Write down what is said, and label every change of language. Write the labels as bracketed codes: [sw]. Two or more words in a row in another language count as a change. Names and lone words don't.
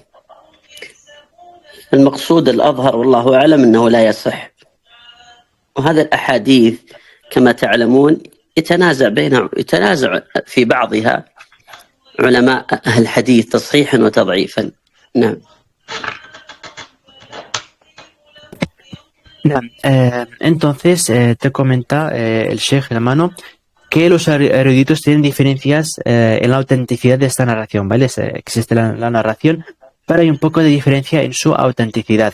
[ar] المقصود الأظهر والله أعلم أنه لا يصح. وهذا الأحاديث كما تعلمون يتنازع في بعضها علماء أهل الحديث تصحيحا وتضعيفا. نعم. [es] Entonces te comenta el Sheikh hermano que los eruditos tienen diferencias en la autenticidad de esta narración, ¿vale? Existe la narración, pero hay un poco de diferencia en su autenticidad.